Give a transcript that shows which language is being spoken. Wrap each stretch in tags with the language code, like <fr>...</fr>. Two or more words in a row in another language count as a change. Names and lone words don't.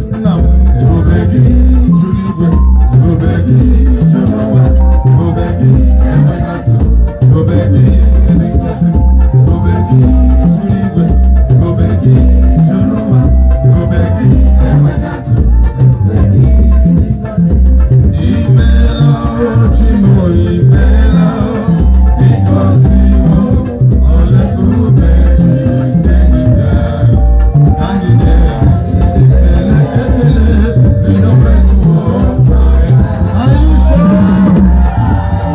<ig>Nna m, ebube gị juru igwe, ebube gị juru ụwa, ebube gị enweghị atụ, ebube gị dị ngọzi, ebube gị juru igwe, ebube gị juru ụwa, ebube gị enweghị atụ, ebube gị dị ngọzi. Imeela o, Chi m, o, imeela o, ị gọziwo ole ebube gị nke gị bịara. Ka anyị nye ya ekele, ekele,</ig> <en>we don't praise you, oh, are you sure?</en>